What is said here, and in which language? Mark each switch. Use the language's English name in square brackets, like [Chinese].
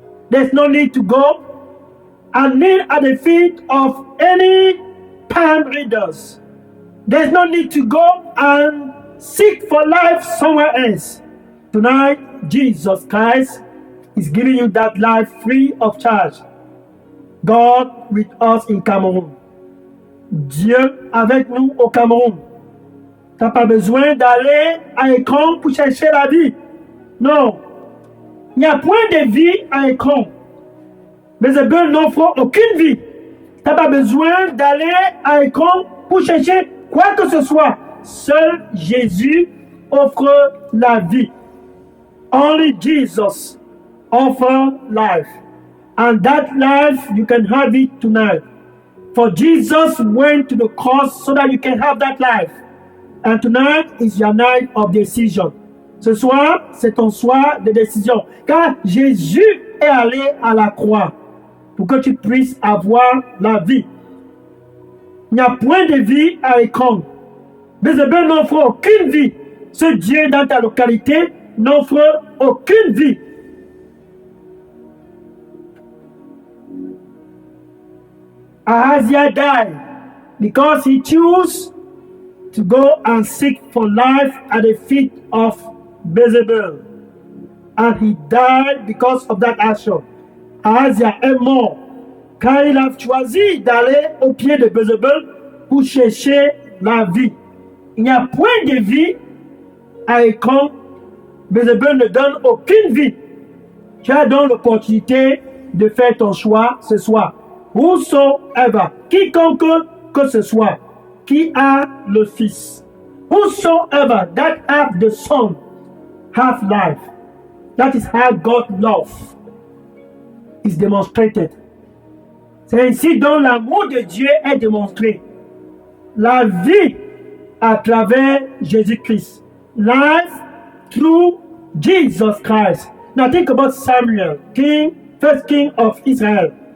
[English] There is no need to go and kneel at the feet of any palm readers. There is no need to go and seek for life somewhere else. Tonight, Jesus Christ is giving you that life free of charge. God with us in Cameroun. [French] Dieu avec nous au Cameroun. Tu n'as pas besoin d'aller à Ekron pour chercher la vie. Non. Il n'y a point de vie à Ekron. Bézébul n'offre aucune vie. Tu n'as pas besoin d'aller à Ekron pour chercher quoi que ce soit. Seul Jésus offre la vie. [English] Only Jesus offers life. And that life, you can have it tonight. For Jesus went to the cross so that you can have that life. And tonight is your night of decision. [French] Ce soir, c'est ton soir de décision. Car Jésus est allé à la croix pour que tu puisses avoir la vie. Il n'y a point de vie à Ekron. Bézébul n'offre aucune vie. Ce Dieu dans ta localité n'offre aucune vie. [English] Ahazia died because he chose to go and seek for life at the feet of Bézébul. And he died because of that action. [French] Ahazia est mort car il a choisi d'aller au pied de Bézébul pour chercher la vie. Il n'y a point de vie à Ekron. Bézébul ne donne aucune vie. Tu as donc l'opportunité de faire ton choix ce soir. [English] Whosoever, [French] quiconque que ce soit, qui a le Fils. [English] Whosoever that have the Son have life. That is how God's love is demonstrated. [French] C'est ainsi dont l'amour de Dieu est démontré. La vie à travers Jésus-Christ. [English] Life through Jesus Christ. Now think about Samuel, first king of Israel.